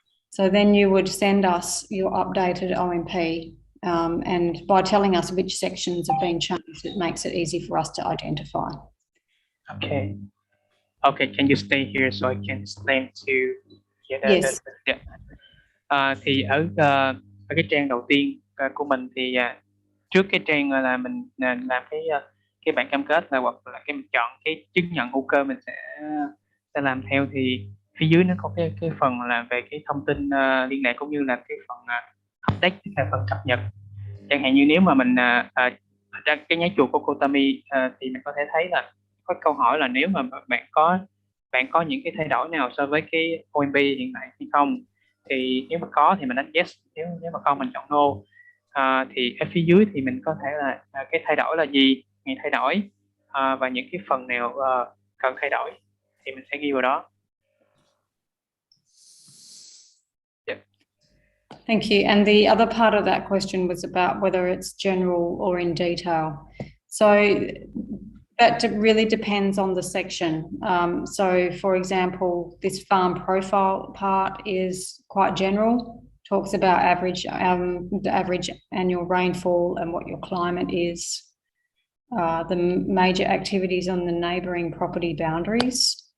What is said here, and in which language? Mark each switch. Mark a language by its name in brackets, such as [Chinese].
[English] So then you would send us your updated OMP, and by telling us which sections have been changed, it makes it easy for us to identify. Okay. Okay, can you stay here so I can explain to Yes. [Vietnamese] Thì ở cái trang đầu tiên của mình thì trước cái trang là mình làm cái bản cam kết là hoặc là mình chọn cái chứng nhận hữu cơ mình sẽ làm theo, thì phía dưới nó có cái phần là về cái thông tin liên lạc cũng như là cái phần update, là phần cập nhật. Chẳng hạn như nếu mà mình ra cái nháy chuột của Kotami thì mình có thể thấy là có câu hỏi là nếu mà bạn có những cái thay đổi nào so với cái OMP hiện tại hay không, thì nếu mà có thì mình đánh yes, nếu mà không mình chọn no. Thì ở phía dưới thì mình có thể là cái thay đổi là gì, ngày thay đổi, và những cái phần nào cần thay đổi thì mình sẽ ghi vào đó. [English] Thank you. And the other part of that question was about whether it's general or in detail. So that really depends on the section. So for example, this farm profile part is quite general, talks about the average annual rainfall and what your climate is, the major activities on the neighbouring property boundaries.